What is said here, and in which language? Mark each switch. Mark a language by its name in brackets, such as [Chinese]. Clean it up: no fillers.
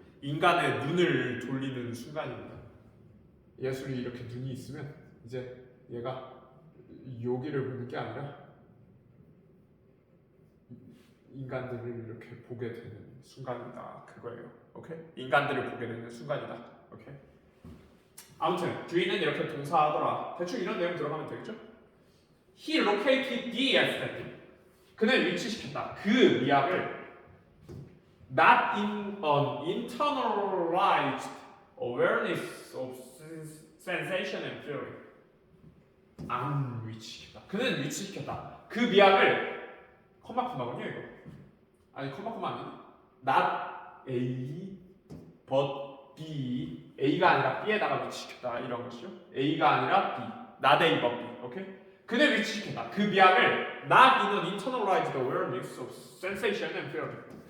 [Korean] 인간의 눈을 돌리는 순간입니다. 예술이 이렇게 눈이 있으면 이제 얘가 여기를 보는 게 아니라 인간들을 이렇게 보게 되는 순간이다. 그거예요. 오케이? 인간들을 보게 되는 순간이다. 오케이? 아무튼 듀이는 이렇게 동사하더라. 대충 이런 내용 들어가면 되겠죠? [English] He located the aesthetic. [Korean] 그는 위치시켰다. 그 미학을 [English] not in an internalized awareness of sensation and feeling. [Korean] 안 위치시켰다. 그는 위치시켰다. 그 미학을 컴마코마군요 이거. 아니 컴마코마 아니니? not A but B. A가 아니라 B에다가 위치시켰다 이런 것이죠. A가 아니라 B. not A but B. 오케이? 그는 위치시켰다. 그 미학을 [English] not in an internalized awareness of sensation and feeling.